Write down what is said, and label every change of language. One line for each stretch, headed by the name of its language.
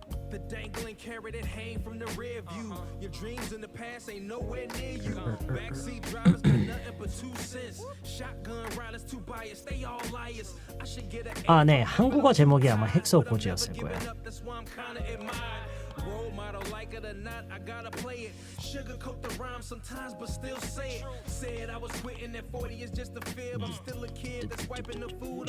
English: The dangling carrot it hang from the rear view. Your dreams in the past ain't nowhere near you. Backseat drivers got nothing but 2 cents. Shotgun riders too biased, they all liars. I should get a
Korean: 네, 한국어 제목이 아마 헥소 고지였을 거예요.
English: That's why I'm kinda admired. Role model, like it or not, I gotta play it. Sugarcoat the rhyme sometimes, but still say it. Said I was quitting at 40 is just a fib. I'm still a kid that's wiping the food.